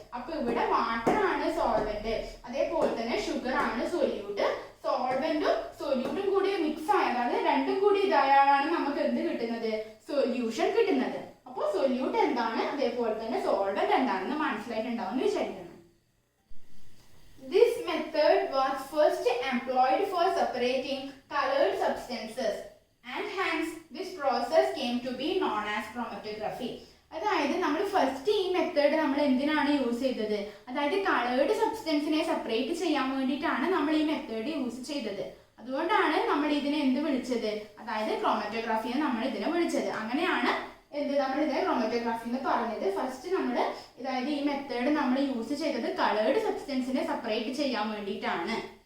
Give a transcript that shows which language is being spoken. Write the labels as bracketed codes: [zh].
[ml] അപ്പൊ ഇവിടെ വാട്ടർ ആണ് സോൾവെന്റ്, അതേപോലെ തന്നെ ഷുഗർ ആണ് സൊല്യൂട്ട്. സോൾവെന്റും സൊല്യൂട്ടും കൂടി മിക്സ് ആയതാണ്, രണ്ടും കൂടി ഇതായാണ് നമുക്ക് എന്ത് കിട്ടുന്നത്, സൊല്യൂഷൻ കിട്ടുന്നത്. അപ്പോൾ സൊല്യൂട്ട് എന്താണ് അതേപോലെ തന്നെ സോൾവെന്റ് എന്താണെന്ന് മനസ്സിലായിട്ടുണ്ടാവുമെന്ന് വിചാരിക്കുന്നു. [en] This method was first employed for separating colored substances and hence this process came to be known as chromatography. [ml] അതായത് നമ്മൾ ഫസ്റ്റ് ഈ മെത്തേഡ് നമ്മൾ എന്തിനാണ് യൂസ് ചെയ്തത്, അതായത് കളേർഡ് സബ്സ്റ്റൻസിനെ സെപ്പറേറ്റ് ചെയ്യാൻ വേണ്ടിയിട്ടാണ് നമ്മൾ ഈ മെത്തേഡ് യൂസ് ചെയ്തത്. അതുകൊണ്ടാണ് നമ്മൾ ഇതിനെ എന്ത് വിളിച്ചത്, അതായത് ക്രോമറ്റോഗ്രാഫി നമ്മൾ ഇതിനെ വിളിച്ചത്. അങ്ങനെയാണ് നമ്മൾ ഇതിനെ ക്രോമറ്റോഗ്രാഫി എന്ന് പറഞ്ഞത്. ഫസ്റ്റ് നമ്മൾ അതായത് ഈ മെത്തേഡ് നമ്മൾ യൂസ് ചെയ്തത് കളേർഡ് സബ്സ്റ്റൻസിനെ സെപ്പറേറ്റ് ചെയ്യാൻ വേണ്ടിയിട്ടാണ്.